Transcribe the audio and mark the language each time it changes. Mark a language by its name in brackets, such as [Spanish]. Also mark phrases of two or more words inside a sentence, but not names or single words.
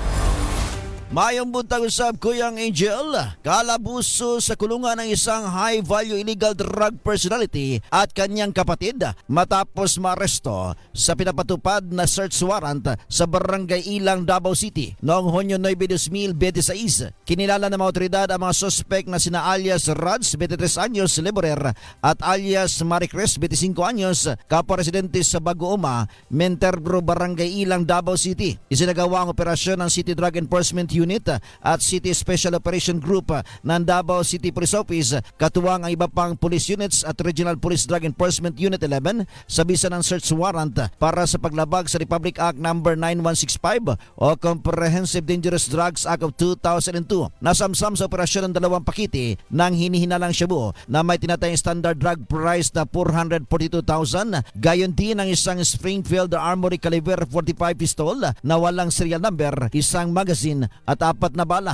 [Cebuano] Mayong buntag usab, [Filipino] Kuyang Angel. Kalabuso sa kulungan ng isang [English] high-value illegal drug personality [Filipino] at kanyang kapatid matapos maaresto sa pinapatupad na [English] search warrant [Filipino] sa Barangay Ilang, Davao City noong Hunyo 9, 2026. Kinilala ng mga otoridad ang mga suspect na sina alias Rads, 23 anyos, laborer, at alias Maricres, 25 anyos, kapwa-residente sa Bagooma, Menterbro, Barangay Ilang, Davao City. Isinagawa ang operasyon ng City Drug Enforcement Unit at City Special Operation Group ng Davao City Police Office, katuwang ang iba pang [English] police units [Filipino] at Regional Police Drug Enforcement Unit 11 sa bisa ng [English] search warrant [Filipino] para sa paglabag sa Republic Act No. 9165 o Comprehensive Dangerous Drugs Act of 2002. Nasamsam sa operasyon ng 2 pakete ng hinihinalang shabu na may tinatayang [English] standard drug price [Filipino] na 442,000. Gayon din ang isang Springfield Armory caliber 45 pistol na walang serial number, isang magazine at 4 na bala.